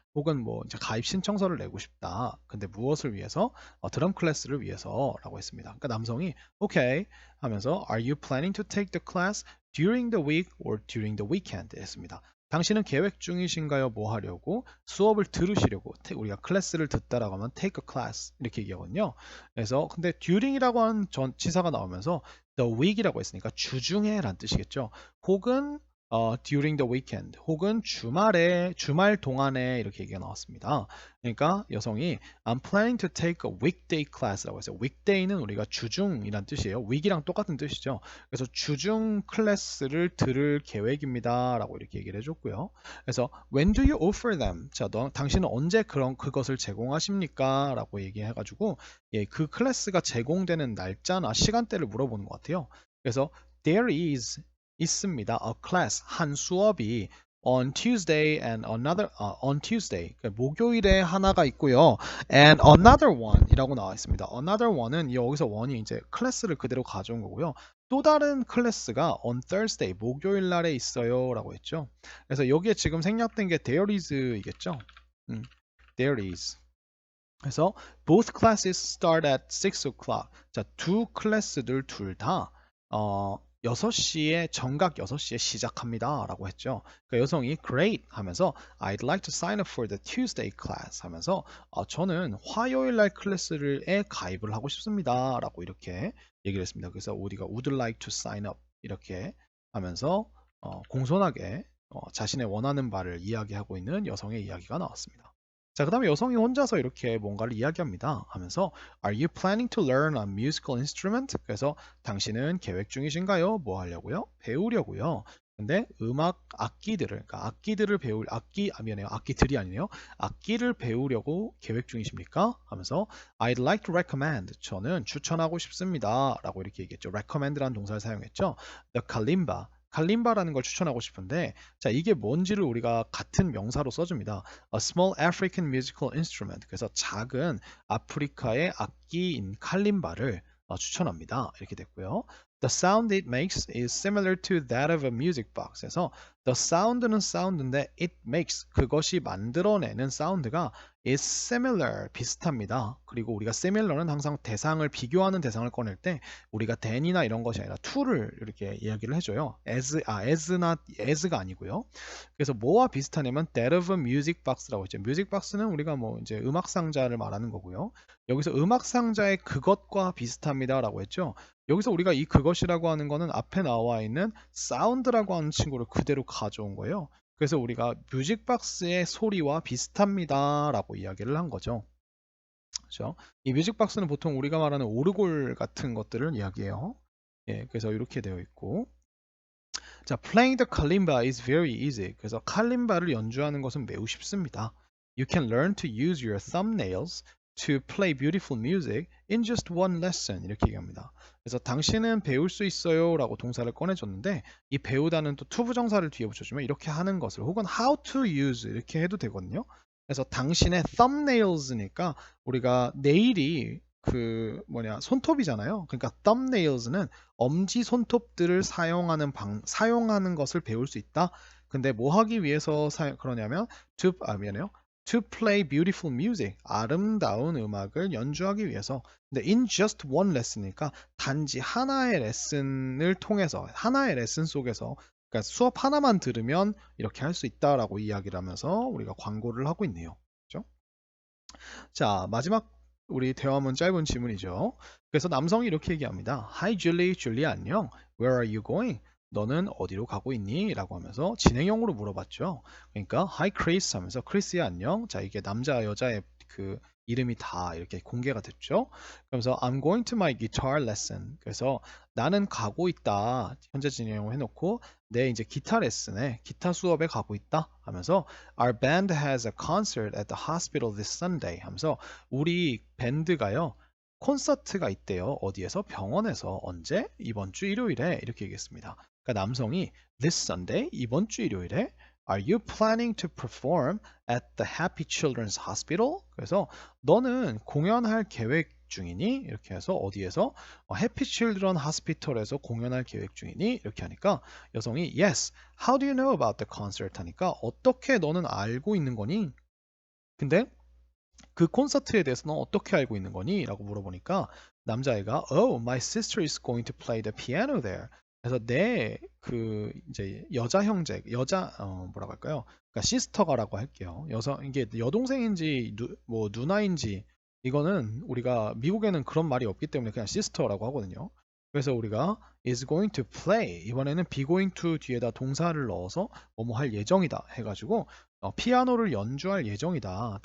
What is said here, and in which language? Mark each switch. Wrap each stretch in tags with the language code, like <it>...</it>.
<ko>혹은 뭐 이제 가입 신청서를 내고 싶다. 근데 무엇을 위해서? 드럼 클래스를 위해서라고 했습니다. 그러니까 남성이</ko> <en>okay</en> <ko>하면서</ko> <en>Are you planning to take the class during the week or during the weekend?</en> <ko>했습니다. 당신은 계획 중이신가요? 뭐 하려고? 수업을 들으시려고. 우리가 클래스를 듣다라고 하면</ko> <en>take a class</en> <ko>이렇게 얘기하거든요. 그래서 근데 during이라고 하는 전치사가 나오면서 the week이라고 했으니까 주중에 라는 뜻이겠죠. 혹은</ko> <en>during the weekend</en> <ko>혹은 주말 동안에 이렇게 얘기가 나왔습니다. 그러니까 여성이</ko> <en>I'm planning to take a weekday class</en> <ko>라고 했어요. weekday는 우리가 주중이란 뜻이에요. week이랑 똑같은 뜻이죠. 그래서 주중 클래스를 들을 계획입니다라고 이렇게 얘기를 해줬고요. 그래서</ko> <en>when do you offer them?</en> <ko>자, 당신은 언제 그것을 제공하십니까? 라고 얘기해가지고 예, 그 클래스가 제공되는 날짜나 시간대를 물어보는 것 같아요. 그래서</ko> <en>there is</en> <ko>있습니다.</ko> <en>A class</en> <ko>한 수업이</ko> <en>on Tuesday and another on Tuesday</en> <ko>목요일에 하나가 있고요.</ko> <en>and another one</en> <ko>이라고 나와 있습니다. another one은 여기서 one이 이제 클래스를 그대로 가져온 거고요. 또 다른 클래스가</ko> <en>on Thursday</en> <ko>목요일 날에 있어요라고 했죠. 그래서 여기에 지금 생략된 게</ko> <en>there is</en> <ko>이겠죠.</ko> <en>there is.</en> <ko>그래서</ko> <en>both classes start at 6 o'clock.</en> <ko>자, 두 클래스들 둘 다 6시에 정각 6시에 시작합니다 라고 했죠. 그러니까 여성이 great 하면서</ko> <en>I'd like to sign up for the Tuesday class</en> <ko>하면서 저는 화요일 날 클래스에 가입을 하고 싶습니다 라고 이렇게 얘기를 했습니다. 그래서 우리가</ko> <en>would like to sign up</en> <ko>이렇게 하면서 공손하게 자신의 원하는 바를 이야기하고 있는 여성의 이야기가 나왔습니다. 자, 그 다음에 여성이 혼자서 이렇게 뭔가를 이야기합니다. 하면서</ko> <en>Are you planning to learn a musical instrument?</en> <ko>그래서 당신은 계획 중이신가요? 뭐 하려고요? 배우려고요. 근데 음악 악기들을, 그러니까 악기들을 배울, 미안해요. 악기들이 아니네요. 악기를 배우려고 계획 중이십니까?</ko> <en>하면서 I'd like to recommend.</en> <ko>저는 추천하고 싶습니다. 라고 이렇게 얘기했죠. recommend라는 동사를 사용했죠.</ko> <en>The kalimba.</en> <ko>칼림바라는 걸 추천하고 싶은데 자 이게 뭔지를 우리가 같은 명사로 써줍니다.</ko> <en>A small African musical instrument.</en> <ko>그래서 작은 아프리카의 악기인 칼림바를 추천합니다. 이렇게 됐고요.</ko> <en>The sound it makes is similar to that of a music box.</en> <ko>그래서</ko> <en>the sound</en> <ko>는 사운드인데</ko> <en>it makes</en> <ko>그것이 만들어내는 사운드가</ko> <en>is similar</en> <ko>비슷합니다. 그리고 우리가 similar는 항상 대상을 비교하는 대상을 꺼낼 때 우리가 than이나 이런 것이 아니라 to를 이렇게 이야기를 해줘요. as가 아니고요. 그래서 뭐와 비슷하냐면</ko> <en>that of a music box</en> <ko>라고 했죠. music box는 우리가 뭐 이제 음악 상자를 말하는 거고요. 여기서 음악 상자의 그것과 비슷합니다라고 했죠. 여기서 우리가 이 그것이라고 하는 거는 앞에 나와 있는 사운드라고 하는 친구를 그대로 가져온 거예요. 그래서 우리가 뮤직박스의 소리와 비슷합니다 라고 이야기를 한 거죠. 그렇죠? 이 뮤직박스는 보통 우리가 말하는 오르골 같은 것들을 이야기해요. 예, 그래서 이렇게 되어 있고 자,</ko> <en>playing the kalimba is very easy.</en> <ko>그래서 칼림바를 연주하는 것은 매우 쉽습니다.</ko> <en>You can learn to use your thumbnails to play beautiful music in just one lesson.</en> <ko>이렇게 얘기합니다. 그래서 당신은 배울 수 있어요 라고 동사를 꺼내줬는데 이 배우다는 또 투부정사를 뒤에 붙여주면 이렇게 하는 것을 혹은</ko> <en>how to use</en> <ko>이렇게 해도 되거든요. 그래서 당신의 thumbnails니까 우리가 네일이 그 손톱이잖아요. 그러니까 thumbnails는 엄지 손톱들을 사용하는 것을 배울 수 있다. 근데 뭐 하기 위해서 그러냐면 미안해요.</ko> <en>To play beautiful music.</en> <ko>아름다운 음악을 연주하기 위해서. 근데</ko> <en>in just one lesson</en> <ko>이니까 단지 하나의 레슨을 통해서 하나의 레슨 속에서 그러니까 수업 하나만 들으면 이렇게 할 수 있다라고 이야기를 하면서 우리가 광고를 하고 있네요. 그렇죠? 자, 마지막 우리 대화문 짧은 질문이죠. 그래서 남성이 이렇게 얘기합니다.</ko> <en>Hi Julie,</en> <ko>줄리 안녕.</ko> <en>Where are you going?</en> <ko>너는 어디로 가고 있니? 라고 하면서 진행형으로 물어봤죠. 그러니까</ko> <en>Hi Chris</en> <ko>하면서 크리스야 안녕. 자, 이게 남자 여자의 그 이름이 다 이렇게 공개가 됐죠. 그러면서</ko> <en>I'm going to my guitar lesson.</en> <ko>그래서 나는 가고 있다. 현재 진행형을 해놓고 내 이제 기타 레슨에 기타 수업에 가고 있다 하면서</ko> <en>Our band has a concert at the hospital this Sunday</en> <ko>하면서 우리 밴드가요 콘서트가 있대요. 어디에서? 병원에서. 언제? 이번 주 일요일에 이렇게 얘기했습니다. 그러니까 남성이</ko> <en>this Sunday</en> <ko>이번 주 일요일에</ko> <en>Are you planning to perform at the Happy Children's Hospital?</en> <ko>그래서 너는 공연할 계획 중이니? 이렇게 해서 어디에서? 해피 칠드런 하스피털에서 공연할 계획 중이니? 이렇게 하니까 여성이 Yes.</ko> <en>How do you know about the concert?</en> <ko>하니까 어떻게 너는 알고 있는 거니? 근데 그 콘서트에 대해서 넌 어떻게 알고 있는 거니? 라고 물어보니까 남자애가</ko> <en>Oh, my sister is going to play the piano there.</en> <ko>그래서 내 그 이제 여자 형제, 뭐라고 할까요? 그러니까 시스터가라고 할게요. 이게 여동생인지 뭐 누나인지 이거는 우리가 미국에는 그런 말이 없기 때문에 그냥 시스터라고 하거든요. 그래서 우리가</ko> <en>is going to play</en> <ko>이번에는</ko> <en>be going to</en> <ko>뒤에다 동사를 넣어서 뭐뭐 할 예정이다 해가지고 피아노를 연주할 예정이다.</ko>